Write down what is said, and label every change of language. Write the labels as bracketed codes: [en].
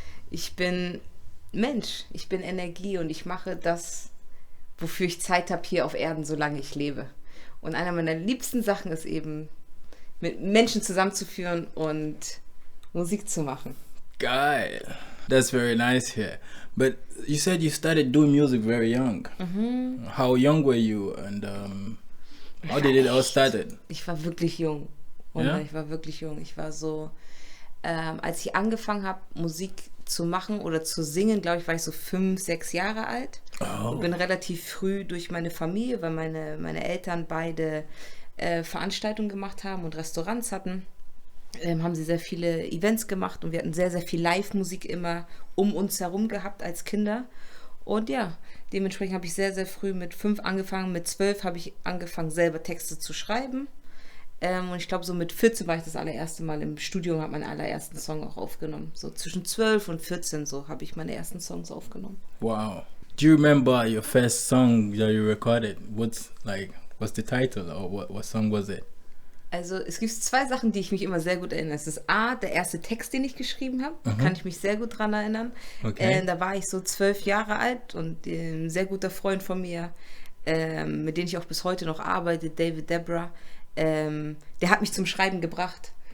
[de] Ich bin Mensch, ich bin Energie und ich mache das, wofür ich Zeit habe hier auf Erden, solange ich lebe. Und einer meiner liebsten Sachen ist eben, mit Menschen zusammenzuführen und Musik zu machen. Geil. [en] That's very nice here. But you said you started doing music very young. How young were you and how did it all started? [de] Ich war wirklich jung. Ja? Ich war wirklich jung. Ich war so, als ich angefangen habe, Musik zu machen oder zu singen, glaube ich, war ich so 5, 6 Jahre alt. Und bin relativ früh durch meine Familie, weil meine Eltern beide Veranstaltungen gemacht haben und Restaurants hatten, haben sie sehr viele Events gemacht und wir hatten sehr, sehr viel Live-Musik immer um uns herum gehabt als Kinder. Und ja, dementsprechend habe ich sehr, sehr früh mit 5 angefangen. Mit 12 habe ich angefangen, selber Texte zu schreiben. Und ich glaube, so mit 14 war ich das allererste Mal im Studio und habe meinen allerersten Song auch aufgenommen. So zwischen 12 und 14 so habe ich meine ersten Songs aufgenommen. Wow. [en] Do you remember your first song that you recorded? What's the title or what song was it? [de] Also es gibt 2 Sachen, die ich mich immer sehr gut erinnere. Es ist A, der erste Text, den ich geschrieben habe. Da kann ich mich sehr gut dran erinnern. Okay. Da war ich so 12 Jahre alt und ein sehr guter Freund von mir, mit dem ich auch bis heute noch arbeite, David Debra, der hat mich zum Schreiben gebracht.